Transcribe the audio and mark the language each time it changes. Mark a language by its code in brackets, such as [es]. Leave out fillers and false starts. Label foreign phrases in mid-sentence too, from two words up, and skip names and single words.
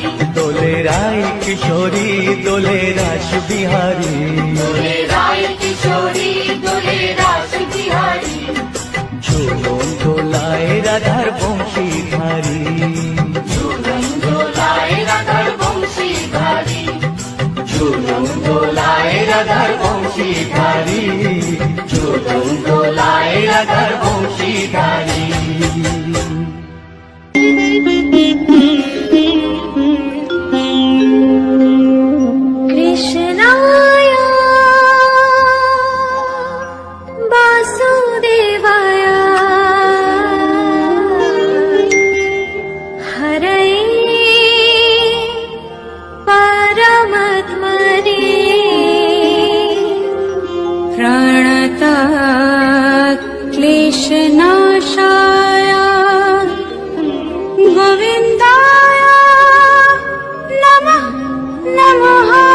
[bn] দোলে রায় কিশোরী দোলে রাস বিহারী, দোলে রায় কিশোরী দোলে রাস বিহারী, ঝুলন দোলায় রাধার বংশীধারী। ঝুলন দোলায় রাধার বংশীধারী, ঝুলন দোলায় রাধার বংশীধারী, ঝুলন দোলায় রাধার বংশীধারী। [sa] কৃষ্ণায় বাসুদেবায় হরয়ে परमात्मने प्रणत क्लेशनाशाय गोविन्दाय नमः नमः।